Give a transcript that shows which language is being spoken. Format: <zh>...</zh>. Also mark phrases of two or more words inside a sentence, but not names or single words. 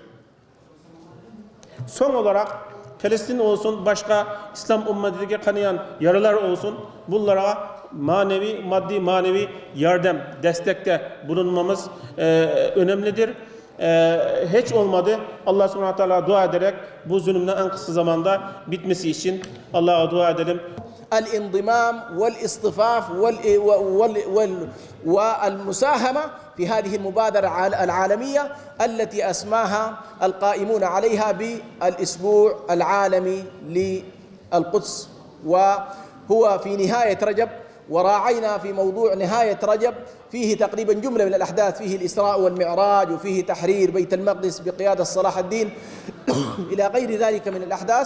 <tr>Son olarak Filistin olsun, başka İslam ümmetindeki kanayan yaralar olsun, bunlara manevi, maddi manevi yardım, destekte bulunmamız önemlidir. Hiç olmadı. Allah</tr> <ar>سبحانه تعالى</ar> <tr>dua ederek bu zulümden en kısa zamanda bitmesi için Allah'a dua edelim.</tr> <ar>الانضمام والاصطفاف والمساهمة في هذه المبادرة العالمية التي أسماها القائمون عليها بالأسبوع العالمي للقدس، وهو في نهاية رجب، وراعينا في موضوع نهاية رجب فيه تقريبا جملة من الأحداث، فيه الإسراء والمعراج، وفيه تحرير بيت المقدس بقيادة صلاح الدين إلى غير ذلك من الأحداث.</ar>